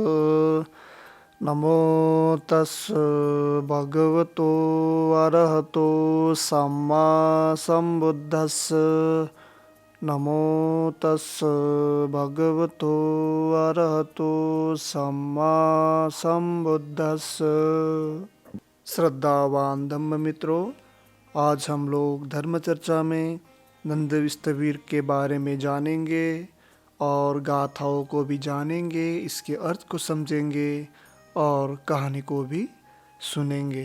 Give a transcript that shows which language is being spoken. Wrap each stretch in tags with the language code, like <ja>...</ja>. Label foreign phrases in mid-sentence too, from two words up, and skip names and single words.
<pi>नमो तस् भगवतो अरहतो सम्मा सम्बुद्धस्स। नमो तस् भगवतो अरहतो सम्मा सम्बुद्धस्स।</pi> <hi>श्रद्धावान धम्म मित्रों, आज हम लोग धर्म चर्चा में नंद विस्तवीर के बारे में जानेंगे और गाथाओं को भी जानेंगे, इसके अर्थ को समझेंगे और कहानी को भी सुनेंगे।</hi>